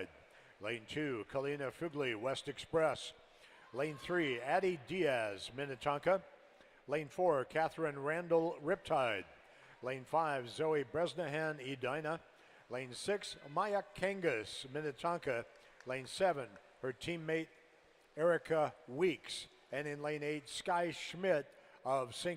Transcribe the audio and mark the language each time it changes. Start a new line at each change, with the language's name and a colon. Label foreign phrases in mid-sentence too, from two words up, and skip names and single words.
English: Lane 2, Kalina Fugli, West Express. Lane 3, Addie Diaz, Minnetonka. Lane 4, Catherine Randall, Riptide. Lane 5, Zoe Bresnahan, Edina. Lane 6, Maya Kangas, Minnetonka. Lane 7, her teammate Erica Weeks. And in lane 8, Sky Schmidt of St.